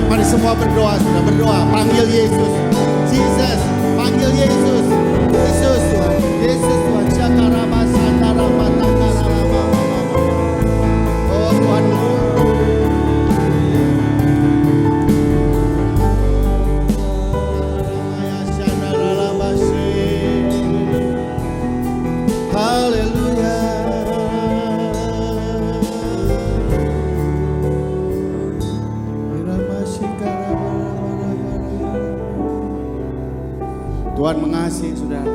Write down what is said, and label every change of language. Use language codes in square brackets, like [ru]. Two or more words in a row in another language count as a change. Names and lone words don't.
[id] semua berdoa, sudah berdoa. Panggil Yesus. Jesus, panggil Yesus. Yesus Tuhan. Yesus Tuhan. Syakarama sandarama takarama. Oh Tuhan. Haleluya. Tuhan mengasihi saudara.